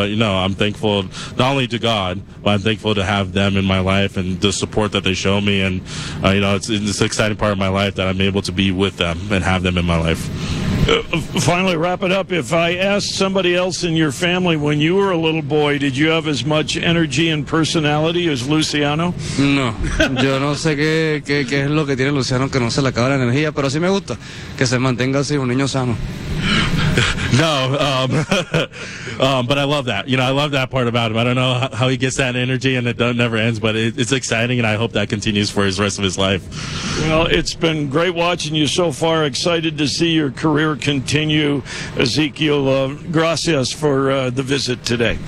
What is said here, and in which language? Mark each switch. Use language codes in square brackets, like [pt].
[en] But, you know, I'm thankful not only to God, but I'm thankful to have them in my life and the support that they show me. And, you know, it's an exciting part of my life that I'm able to be with them and have them in my life. Finally, wrap it up. If I asked somebody else in your family when you were a little boy, did you have as much energy and personality as Luciano? No. [es] Yo no sé qué es lo que tiene Luciano que no se le acaba la energía, pero sí me gusta que se mantenga así un niño sano. [en] No, but I love that. You know, I love that part about him. I don't know how he gets that energy and it never ends, but it's exciting, and I hope that continues for his rest of his life. Well, it's been great watching you so far. Excited to see your career continue. Ezequiel, gracias for the visit today.